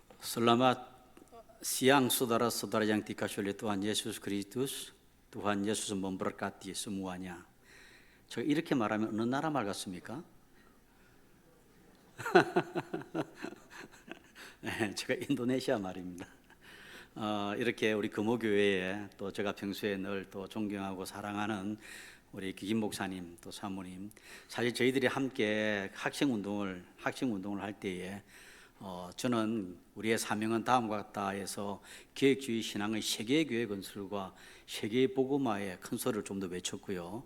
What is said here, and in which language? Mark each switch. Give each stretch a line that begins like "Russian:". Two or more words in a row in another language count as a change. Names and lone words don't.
Indonesian: Selamat siang saudara-saudara yang dikasihi oleh Tuhan Yesus Kristus. Tuhan Yesus memberkati semuanya.
Korean: 제가 이렇게 말하면 어느 나라 말 같습니까? 네, 제가 인도네시아 말입니다. 이렇게 우리 금호교회에 또 제가 평소에 늘 또 존경하고 사랑하는 우리 기김 목사님 또 사모님, 사실 저희들이 함께 학생 운동을 할 때에 저는 우리의 사명은 다음과 같다 해서 계획주의 신앙의 세계의 교회 건설과 세계의 복음화의 큰 소리를 좀 더 외쳤고요.